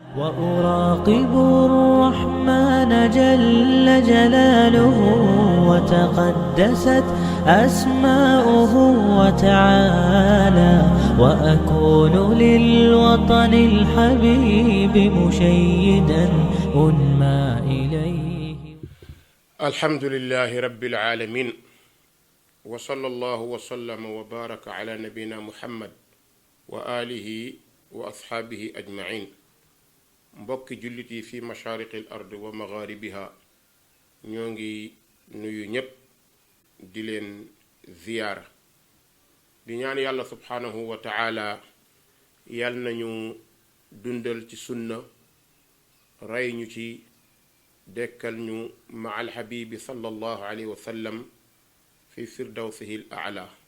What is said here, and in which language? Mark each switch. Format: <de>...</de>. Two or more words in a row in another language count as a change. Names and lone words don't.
<ar>وأراقب الرحمن جل جلاله وتقدست أسماؤه وتعالى وأكون للوطن الحبيب مشيدا أنمى إليه. الحمد لله رب العالمين وصلى الله وسلم وبارك على نبينا محمد وآله وأصحابه أجمعين.</ar> <wo>mbokki jullit yi</wo> <ar>في مشارق الأرض ومغاربها</ar> <wo>ñoo ngi nuyu ñépp di leen ziyaara di ñaan yàlla</wo> <ar>سبحانه وتعالى</ar> <wo>yal nañu dundal ci sunna rey ñu ci dekkal ñu ma alxabibi</wo> <ar>صلى الله عليه وسلم في فردوسه الأعلى.</ar>